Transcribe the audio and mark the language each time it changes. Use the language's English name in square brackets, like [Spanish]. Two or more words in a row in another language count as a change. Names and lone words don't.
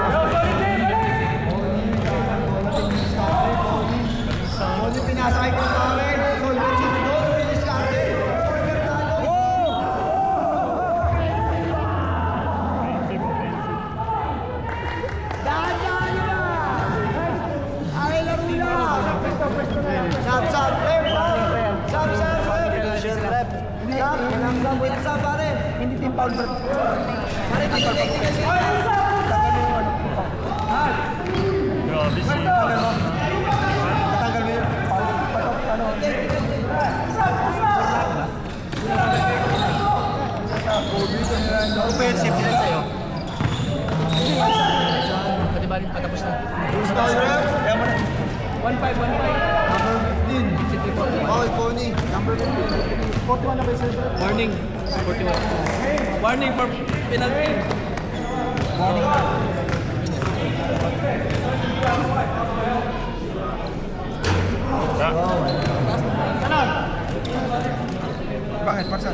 [Filipino] Pony pinasakay ko sa akin. Solver si Dos, Discarte. Solver tayo. Dahan-dahan nyo na! Ay, laro na! Sab, sab, rep! Sab, sab, rep! Sab, wait, sab, pare! Hindi [English] team foul, [Filipino] bro. Pare, tingin kasi. Grabe si Tagal mo yun. offensive nila sa'yo. Pwede ba rin patapos na? Foul, rep! 1-5. Number 15. [English] City for [Filipino] Foul, Pony. Number 15. 41 na ba yung center? [English] Warning. 41. Warning for penalty. [Filipino] Bakit? Paksan?